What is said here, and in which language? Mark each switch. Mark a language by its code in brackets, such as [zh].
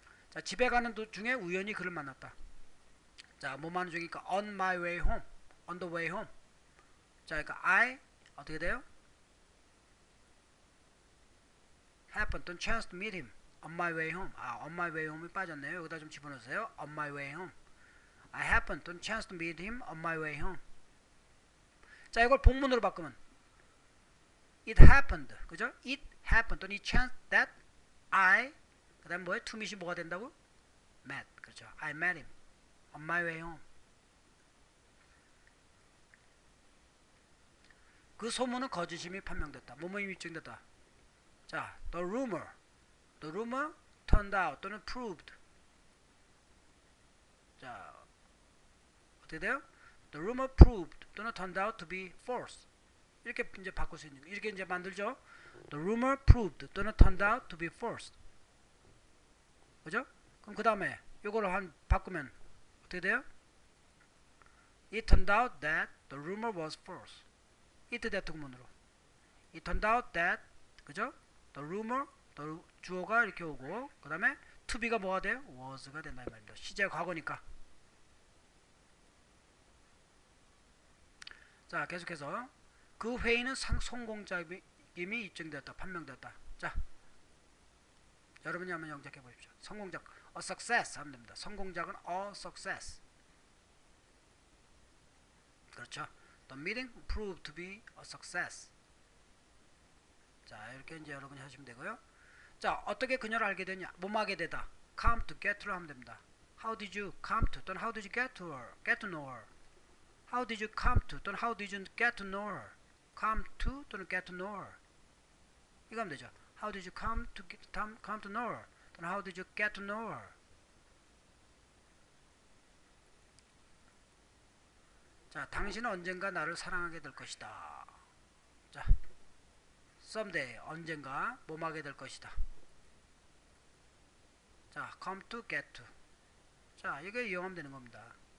[ko] 자, 집에 가는 도중에 우연히 그를 만났다. 자, 뭐 하는 중이니까 [en] on my way home, on the way home. [ko] 자, 그러니까 I 어떻게 돼요? [en] happened 또는 chance to meet him on my way home. 아, on my way home이 빠졌네요. [ko] 여기다 좀 집어넣으세요. [en] on my way home. I happened 또는 chance to meet him on my way home. [ko] 자, 이걸 복문으로 바꾸면 it happened, 그죠? [en] it happened 또는 it chanced that I, 그 다음 뭐예요? [ko] to meet이 뭐가 된다고? [en] met, [ko] 그렇죠? [en] I met him on my way home. [ko] 그 소문은 거짓임이 판명됐다. 뭐뭐임이 입증됐다. [en] 자, the rumor turned out 또는 proved. 자, 어떻게 돼요? The rumor proved 또는 turned out to be false. [ko] 이렇게 이제 바꿀 수 있는 거. 이렇게 이제 만들죠. [en] The rumor proved 또는 turned out to be false. 그죠? [ko] 그럼 그 다음에 요거를 한 바꾸면 어떻게 돼요? [en] It turned out that the rumor was false. [ko] it 대통문으로. [en] It turned out that 그죠? [ko] The rumor the 주어가 이렇게 오고 그 다음에 to be가 뭐가 돼요? was가 된다 이 말입니다. 시제 과거니까. 자 계속해서 그 회의는 성공적임이 입증되었다. 판명되었다. 자 여러분이 한번 영작해 보십시오. 성공작 a success 하면 됩니다. 성공작은 a success. 그렇죠. [en] The meeting proved to be a success. [ko] 자 이렇게 이제 여러분이 하시면 되고요. 자 어떻게 그녀를 알게 되냐? 뭐하게 되다. [en] come to get to를 하면 됩니다. How did you come to 또는 how did you get to her? get to know her. How did you come to 또는 how did you get to know her? come to 또는 get to know her. [ko] 이거 하면 되죠. [en] How did you come to know her? 또는 how did you get to know her? [ko] 자, 당신은 언젠가 나를 사랑하게 될 것이다. 자, someday 언젠가 뭐하게 될 것이다. 자, come to, get to. 자, 이게 이용하면 되는 겁니다.